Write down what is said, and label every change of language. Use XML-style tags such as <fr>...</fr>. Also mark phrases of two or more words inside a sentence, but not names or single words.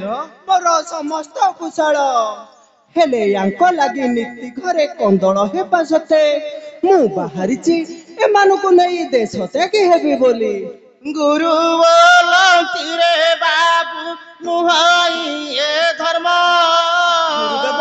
<or>ମୋର ସମସ୍ତ କୁଶଳ ହେଲେ ୟାଙ୍କ ଲାଗି ନୀତି ଘରେ କନ୍ଦଳ ହେବା ସତ୍ତ୍ୱେ ମୁଁ ବାହାରିଛି ଏମାନଙ୍କୁ ନେଇ ଦେଶ ତ୍ୟାଗୀ ହେବି ବୋଲି ଗୁରୁ ବୋଲତି ରେ ବାବୁ ନୁହାଇ ଏ ଧର୍ମ गुरुदेव</or>